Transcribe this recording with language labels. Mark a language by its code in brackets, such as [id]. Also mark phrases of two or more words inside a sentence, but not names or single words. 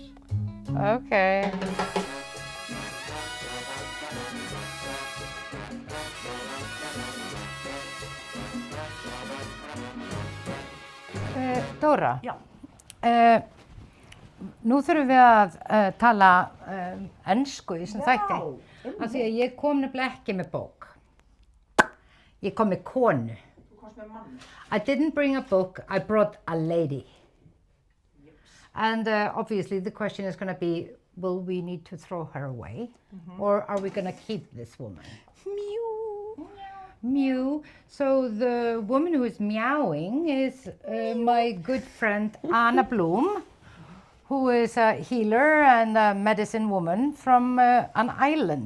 [is] Ok. Dóra. Já. Nú þurfum við að tala ensku í þessum þætti. Af því að ég kom nefnilega ekki með bók. Ég kom með konu. Þú komst með mann. [en] I didn't bring a book, I brought a lady. Yes. And obviously the question is going to be, will we need to throw her away? Or are we going to keep this woman? Mew. Mew. So the woman who is meowing is my good friend Anna Bloom, who is a healer and a medicine woman from an island